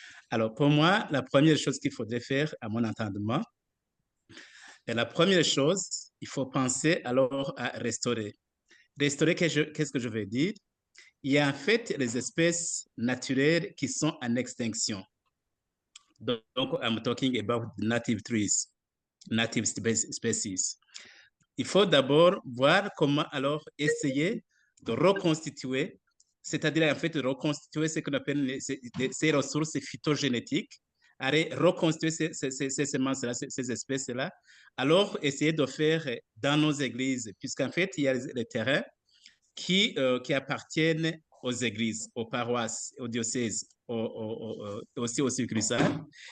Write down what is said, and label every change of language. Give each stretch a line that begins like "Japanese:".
French: Alors pour moi, la première chose qu'il faudrait faire, à mon entendement, la première chose, il faut penser alors à restaurer. Restaurer, qu'est-ce que je veux dire? Il y a en fait les espèces naturelles qui sont en extinction.
English: Donc, I'm talking about native trees, native species.
French: Il faut d'abord voir comment alors essayer de reconstituer, c'est-à-dire en fait de reconstituer ce qu'on appelle ces ressources phytogénétiques, reconstituer ces semences-là, ces espèces-là, alors essayer de faire dans nos églises, puisqu'en fait, il y a les terrains qui appartiennent aux églises, aux paroisses, aux diocèses, aussi aux succursales.